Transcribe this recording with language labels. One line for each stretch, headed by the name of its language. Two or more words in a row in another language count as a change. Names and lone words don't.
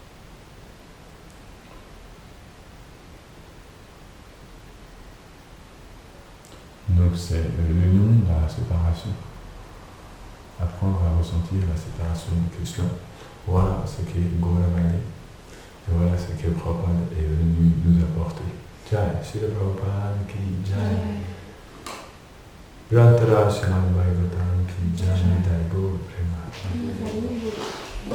French: Donc c'est l'union dans la séparation. Apprendre à ressentir la séparation de Krishna. Voilà ce qu'est Gauravani. Et voilà ce que Prabhupada est venu nous apporter.
Hindi: जय, श्रील प्रभुपाद की जय. ग्रन्थराज श्रीमद् भागवतम् की जय निताई गौर प्रेम.
Bangla: হরি বোল.